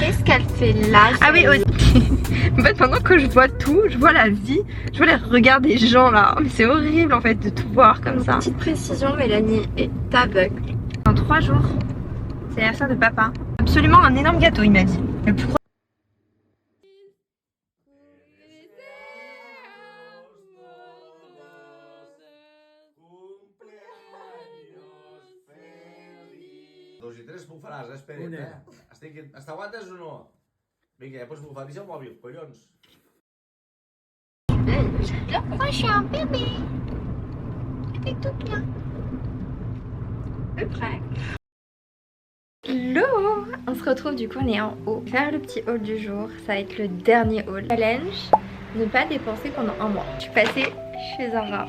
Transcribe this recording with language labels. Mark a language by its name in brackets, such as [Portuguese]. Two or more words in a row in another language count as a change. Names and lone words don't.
[French] Qu'est-ce qu'elle fait là? Ah oui aussi. En fait pendant que je vois tout, je vois la vie, je vois les regards des gens là. Mais c'est horrible en fait de tout voir comme ça. Petite précision, Mélanie est aveugle. Dans 3 jours, c'est l'anniversaire de papa. Absolument un énorme gâteau il m'a dit. Le plus gros. [Catalan] Dos i tres bufaràs, espera't, T'aguantes o no? Vinga, ja pots bufar, deixa el mòbil, collons. [French] Moi je suis un bébé. Elle est toute là. Le près. Hello. On se retrouve du coup, on est en haut. Faire le petit haul du jour, ça va être le dernier haul. Challenge, ne pas dépenser pendant un mois. Je suis passée chez Zara.